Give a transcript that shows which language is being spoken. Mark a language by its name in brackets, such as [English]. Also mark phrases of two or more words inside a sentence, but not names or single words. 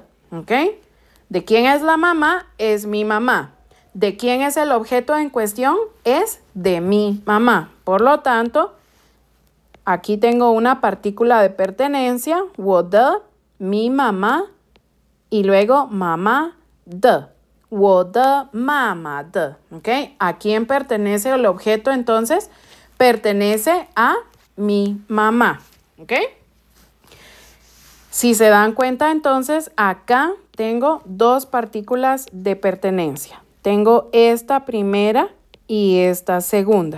[Spanish] ¿Ok? ¿De quién es la mamá? Es mi mamá. ¿De quién es el objeto en cuestión? Es de mi mamá. Por lo tanto, aquí tengo una partícula de pertenencia, [Chinese] 我的, [Spanish] mi mamá, y luego mamá de, [Chinese] 我的妈妈的, [Spanish] ¿ok? ¿A quién pertenece el objeto entonces? Pertenece a mi mamá, ¿ok? Si se dan cuenta entonces, acá tengo dos partículas de pertenencia. Tengo esta primera y esta segunda.